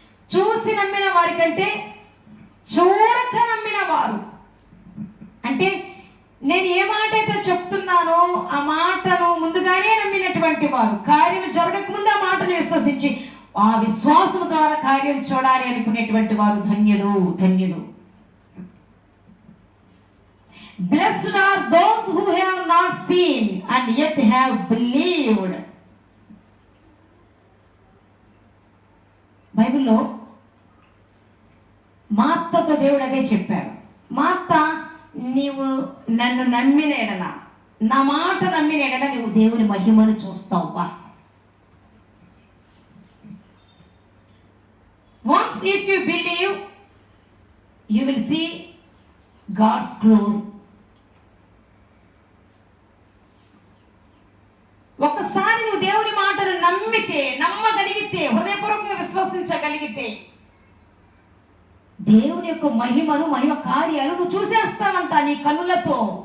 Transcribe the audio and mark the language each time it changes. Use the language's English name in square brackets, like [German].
[Telugu] చూసి నమ్మిన వారి కంటే చూడక నమ్మిన వారు అంటే నేను ఏ మాట అయితే చెప్తున్నానో ఆ మాటను ముందుగానే నమ్మినటువంటి వారు, కార్యం జరగకముందు ఆ మాటను విశ్వసించి ఆ విశ్వాసం ద్వారా కార్యం చూడాలి అనుకునేటువంటి వారు ధన్యులు, ధన్యులు. [English] Blessed are those who have not seen and yet have believed. [Telugu] బైబిల్లో మార్తతో దేవుడు అదే చెప్పాడు. మార్త, నీవు నన్ను నమ్మిన ఎడల, నా మాట నమ్మిన ఎడల నువ్వు దేవుని మహిమను చూస్తావా? [English] Once if you believe, you will see God's glory. [Telugu] ఒక్కసారి నువ్వు దేవుని మాటను నమ్మితే, నమ్మగలిగితే, హృదయపూర్వకంగా విశ్వసించగలిగితే దేవుని యొక్క మహిమను, మహిమ కార్యాలు నువ్వు చూసేస్తావంట నీ కన్నులతో.